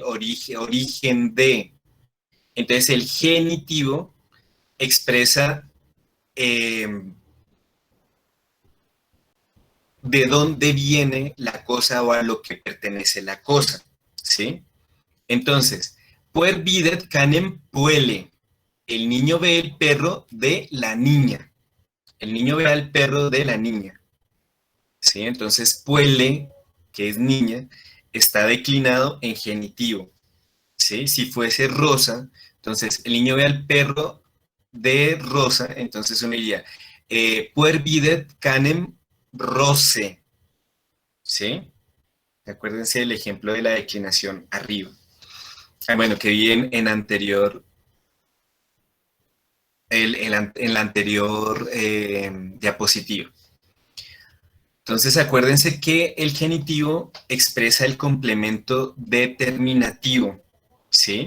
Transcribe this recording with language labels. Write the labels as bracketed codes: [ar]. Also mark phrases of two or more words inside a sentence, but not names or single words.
[es] Origen de. Entonces el genitivo expresa de dónde viene la cosa o a lo que pertenece la cosa, ¿sí? Entonces, [la] puer videt canem puele. [es] El niño ve el perro de la niña. El niño ve al perro de la niña, ¿sí? Entonces, puele, que es niña, está declinado en genitivo, ¿sí? Si fuese Rosa, entonces el niño ve al perro de Rosa, entonces uno diría, [la] puer videt canem rose, ¿sí? [es] Acuérdense del ejemplo de la declinación arriba. Bueno, que vi en anterior, en la anterior diapositiva. Entonces, acuérdense que el genitivo expresa el complemento determinativo, ¿sí?